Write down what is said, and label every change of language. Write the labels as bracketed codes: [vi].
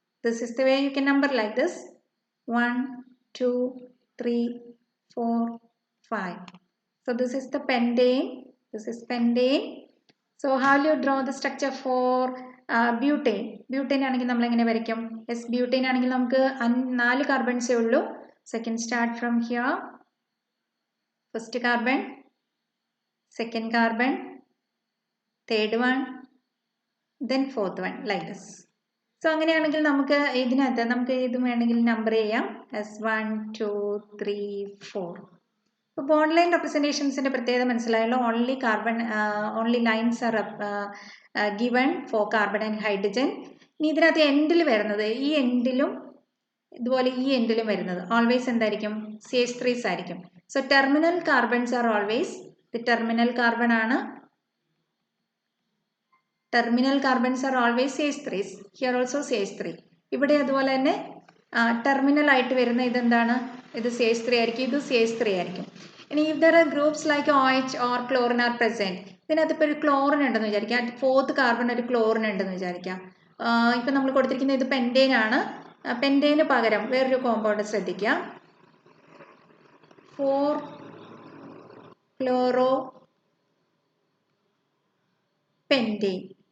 [en] This is the way you can number like this: 1 2 3 4 5. So this is the pentane. This is pentane. So how do you draw the structure for butane? [ml] Butane ആണെങ്കിൽ നമ്മൾ എങ്ങനെ വരയ്ക്കും? Yes, butane ആണെങ്കിൽ നമുക്ക് 4 കാർബൺസേ ഉള്ളൂ. [en] So I can start from here. First carbon, second carbon, third one, then fourth one, like this. [ml] So അങ്ങനെയാണെങ്കിൽ നമുക്ക് ഇതിനകത്ത് നമുക്ക് ഇത് വേണമെങ്കിൽ നമ്പർ ചെയ്യാം as 1 2 3 4. അപ്പോൾ ബോണ്ട് ലൈൻ റെപ്രസെൻറ്റേഷൻസിൻ്റെ പ്രത്യേകത മനസ്സിലായല്ലോ. [en] Only lines are given for carbon and hydrogen. [ml] ഇനി ഇതിനകത്ത് എൻഡിൽ വരുന്നത് ഈ എൻഡിലും ഇതുപോലെ ഈ എൻഡിലും വരുന്നത് ഓൾവേസ് എന്തായിരിക്കും? CH3s ആയിരിക്കും. [en] So terminal carbons are always the terminal carbon ആണ്. Terminal carbons are always CH3s. Here also CH3. [ml] ഇവിടെ അതുപോലെ തന്നെ ടെർമിനൽ ആയിട്ട് വരുന്ന ഇതെന്താണ്? ഇത് CH3 ആയിരിക്കും, ഇത് CH3 ആയിരിക്കും. [en] ഇനി if there are groups like OH or chlorine are present, [ml] ഇതിനകത്ത് ഇപ്പോൾ ഒരു ക്ലോറിൻ ഉണ്ടെന്ന് വിചാരിക്കാം. ഫോർത്ത് കാർബൺ ഒരു ക്ലോറിൻ ഉണ്ടെന്ന് വിചാരിക്കാം. ഇപ്പം നമ്മൾ കൊടുത്തിരിക്കുന്നത് ഇത് പെൻറ്റേൻ ആണ്. പെൻറ്റേന് പകരം വേറൊരു കോമ്പൗണ്ട് ശ്രദ്ധിക്കുക, 4-chloropentane.